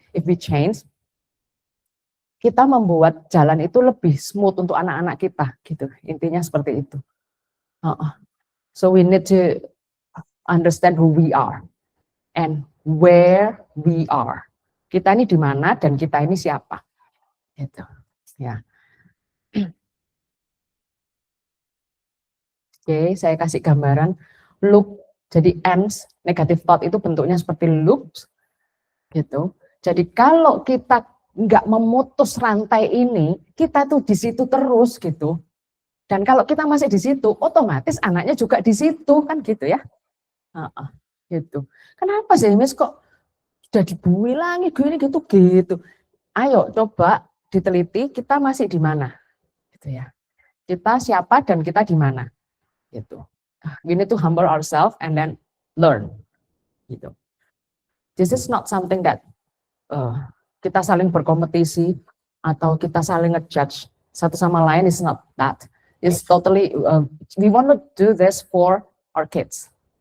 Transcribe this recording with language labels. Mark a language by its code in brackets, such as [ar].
[en] If we change, [id] kita membuat jalan itu lebih smooth untuk anak-anak kita, gitu. Intinya seperti itu. [en] So we need to understand who we are and where we are. [id] Kita ini di mana dan kita ini siapa. Gitu. Ya. Oke, saya kasih gambaran loop. Jadi ends, negative thought itu bentuknya seperti loops. Gitu. Jadi kalau kita nggak memutus rantai ini, kita tuh di situ terus gitu. Dan kalau kita masih di situ, otomatis anaknya juga di situ kan gitu ya. Gitu. Kenapa sih Miss kok sudah dibui lagi gini gitu. Ayo coba diteliti kita masih di mana. Gitu ya. Kita siapa dan kita di mana. Gitu. [en] We need to humble ourselves and then learn. Gitu. This is not something that [id] kita saling berkompetisi atau kita saling ngejudge satu sama lain, [en] is not that. It's totally we want to do this for our kids.